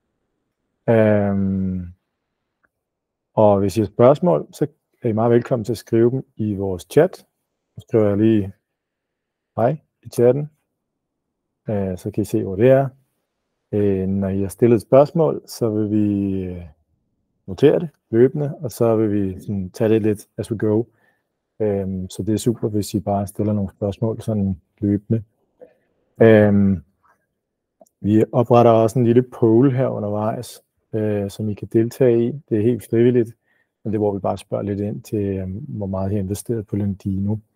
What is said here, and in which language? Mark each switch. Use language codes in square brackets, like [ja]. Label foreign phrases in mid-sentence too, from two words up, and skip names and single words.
[da] Og hvis I har spørgsmål, så er I meget velkommen til at skrive dem i vores chat. Så skriver jeg lige hej i chatten, så kan I se, hvor det er. Når I har stillet et spørgsmål, så vil vi notere det løbende, og så vil vi sådan tage det lidt [en] as we go. [da] Så det er super, hvis I bare stiller nogle spørgsmål sådan løbende. Vi opretter også en lille poll her undervejs, som I kan deltage i. Det er helt frivilligt, men det er, hvor vi bare spørger lidt ind til, hvor meget I har investeret på Lendino.